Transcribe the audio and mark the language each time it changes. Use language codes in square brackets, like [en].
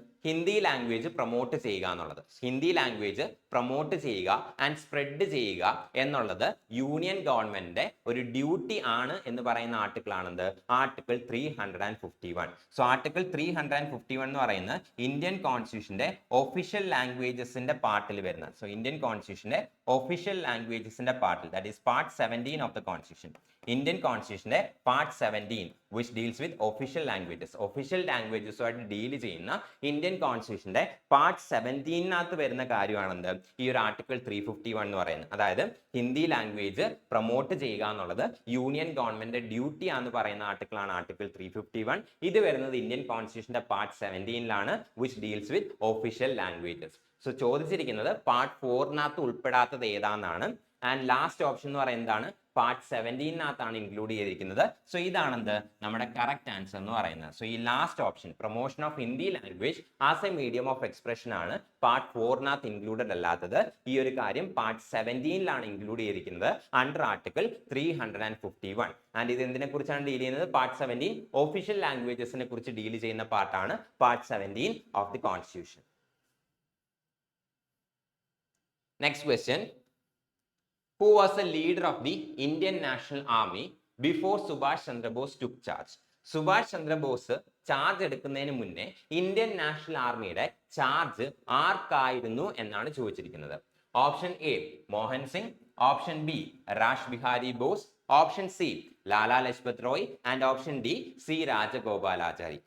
[ml] Hindi language promote ചെയ്യുക എന്നുള്ളത്. Hindi language promote ചെയ്യുക ആൻഡ് സ്പ്രെഡ് ചെയ്യുക എന്നുള്ളത് യൂണിയൻ ഗവൺമെന്റിന്റെ ഒരു ഡ്യൂട്ടി ആണ് എന്ന് പറയുന്ന ആർട്ടിക്കിൾ ആണെന്ത്? ആർട്ടിക്കിൾ 351. സോ ആർട്ടിക്കിൾ 351 എന്ന് പറയുന്നത് ഇന്ത്യൻ കോൺസ്റ്റിറ്റ്യൂഷന്റെ ഒഫീഷ്യൽ ലാംഗ്വേജസിന്റെ പാർട്ടിൽ വരുന്ന, സോ ഇന്ത്യൻ കോൺസ്റ്റിറ്റ്യൂഷന്റെ ഒഫീഷ്യൽ ലാംഗ്വേജസിന്റെ പാർട്ടിൽ, [en] That is part 17 of the constitution. [ml] Indian കോൺസ്റ്റിറ്റ്യൂഷന്റെ part 17 [en] which deals with official languages. [ml] Official ലാംഗ്വേജസുമായിട്ട് deal ചെയ്യുന്ന ഇന്ത്യൻ കോൺസ്റ്റിറ്റ്യൂഷന്റെ പാർട്ട് 17നകത്ത് വരുന്ന കാര്യമാണെന്ത്? ഈ ഒരു ആർട്ടിക്കിൾ 351 എന്ന് പറയുന്നത്. അതായത് ഹിന്ദി ലാംഗ്വേജ് പ്രൊമോട്ട് ചെയ്യുക എന്നുള്ളത് യൂണിയൻ ഗവൺമെന്റ് ഡ്യൂട്ടി ആണെന്ന് പറയുന്ന ആർട്ടിക്കിൾ ആണ് ആർട്ടിക്കിൾ 351. ഇത് വരുന്നത് Indian കോൺസ്റ്റിറ്റ്യൂഷന്റെ part 17ലാണ് [en] which deals with official languages. [ml] So ചോദിച്ചിരിക്കുന്നത് പാർട്ട് 4നകത്ത് ഉൾപ്പെടാത്തത് ഏതാണെന്നാണ്. ആൻഡ് ലാസ്റ്റ് ഓപ്ഷൻ എന്ന് പറയുന്നതാണ് പാർട്ട് 17നകത്താണ് ഇൻക്ലൂഡ് ചെയ്തിരിക്കുന്നത്. സോ ഇതാണെന്ത്? നമ്മുടെ കറക്റ്റ് ആൻസർ എന്ന് പറയുന്നത്. സോ ഈ last option [en] promotion of Hindi language as a medium of expression [ml] ആണ് പാർട്ട് 4നകത്ത് ഇൻക്ലൂഡഡ് അല്ലാത്തത്. ഈ ഒരു കാര്യം പാർട്ട് 17ലാണ് ഇൻക്ലൂഡ് ചെയ്തിരിക്കുന്നത് അണ്ടർ ആർട്ടിക്കിൾ 351. ആൻഡ് ഇത് എന്തിനെ കുറിച്ചാണ് ഡീൽ ചെയ്യുന്നത്? പാർട്ട് 17 ഒഫീഷ്യൽ ലാംഗ്വേജസിനെ കുറിച്ച് ഡീൽ ചെയ്യുന്ന പാർട്ടാണ് part 17 of the constitution. [en] Next question. Who was the leader of the Indian National Army before Subhash Chandra Bose took charge? [ml] Subhash Chandrabose charge എടുക്കുന്നതിന് മുന്നേ ഇന്ത്യൻ നാഷണൽ ആർമിയുടെ ചാർജ് ആർക്കായിരുന്നു എന്നാണ് ചോദിച്ചിരിക്കുന്നത്. Option A Mohan Singh, option B Raj Bihari boss, option C Lala Lajpat Roy and option D C Rajagopalachari.